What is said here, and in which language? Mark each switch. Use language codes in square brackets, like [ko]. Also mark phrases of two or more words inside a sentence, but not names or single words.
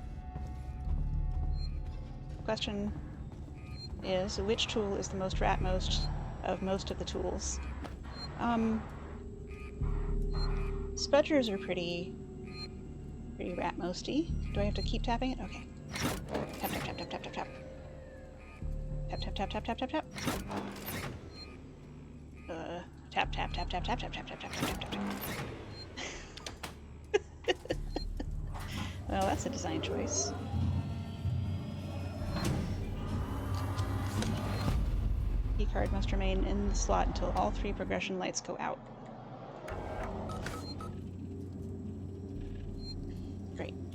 [en] Question is, which tool is the most rat-most of most of the tools? Spudgers are pretty rat-mosty. Do I have to keep tapping it? Okay. Tap, tap, tap, tap, tap, tap, tap. Tap, tap, tap, tap, tap, tap, tap. Tap, tap, tap, tap, tap, tap, tap, tap, tap, tap, tap, tap. Well, that's a design choice. Keycard must remain in the slot until all 3 progression lights go out. Great.